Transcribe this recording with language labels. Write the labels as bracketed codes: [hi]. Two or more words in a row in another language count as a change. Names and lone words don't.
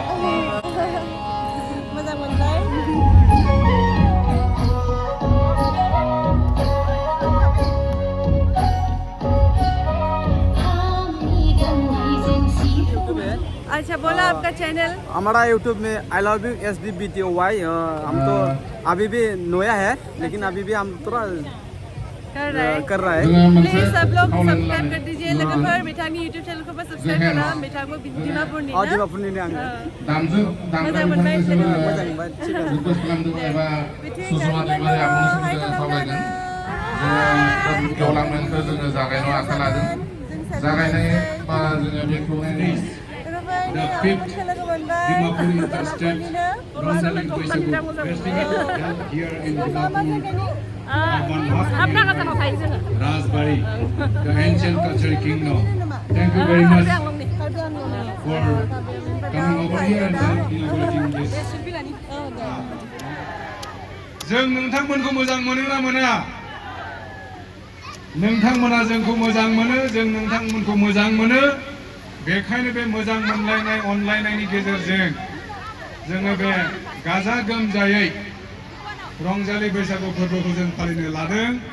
[brx] मोजां मोनबाय [hi] अच्छा बोला आपका चैनल हमारा यूट्यूब में lwgw हम तो अभी भी नया है लेकिन अभी भी हम थोड़ा कर रहा है प्लीज सब लोग सब्सक्राइब कर दीजिए [brx] लोगोफोर बिथांनि यूट्यूब चैनल को सब्सक्राइब खालाम बिथांखौ डिमापुरनि ना डिमापुरनि आङो मोजां मोनबाय मोजां मोनबाय रिक्वेस्ट खालामदों एबा सुजुमा दैमारि आब'नि सोमोन्दै सावरायगोन गेवलांनायखौ जोङो जागायनो आखाइ लादों जागायनाय बा जोङो बेखौ [en] The 5th Dimapur Interstate Rongjaling Festival held here in Dimapur, Rajbari, the ancient cultural kingdom. Thank you very much for coming over here and inaugurating this. [brx] जों नोंथांमोनखौ मोजां मोनो ना मोना नोंथांमोना जोंखौ मोजां मोनो जों नोंथांमोनखौ मोजां मोनो बेखायनो बे मोजां मोनलायनाय अनलायनायनि गेजेरजों जोङो बे गाजा गोमजायै रंजालि बैसागु फोरबोखौ जों फालिनो लादों